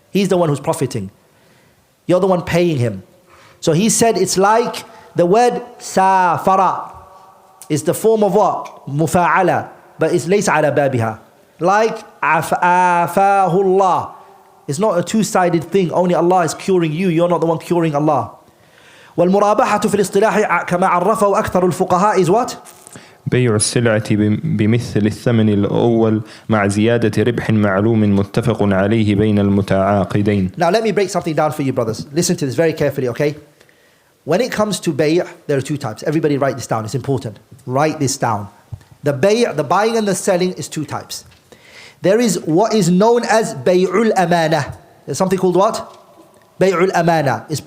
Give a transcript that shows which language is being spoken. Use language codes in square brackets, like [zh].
[en] He's the one who's profiting. You're the one paying him. So he said it's like the word safara is the form of what? Mufa'ala. But it's [ar] laysa ala babiha. [en] Like afahullah. It's not a two-sided thing. Only Allah is curing you. You're not the one curing Allah. [ar] والمرابحة في الاصطلاح كما عرفه أكثر الفقهاء [en] is what? [ar] بيع السلعة بمثل الثمن الأول مع زيادة ربح معلوم متفق عليه بين المتعاقدين. [en] Now let me break something down for you, brothers. Listen to this very carefully, okay? When it comes to bay', there are two types. Everybody write this down. It's important. Write this down. The bay', the buying and the selling, is two types. There is what is known as bay'ul amanah. There's something called what? Bay'ul amanah.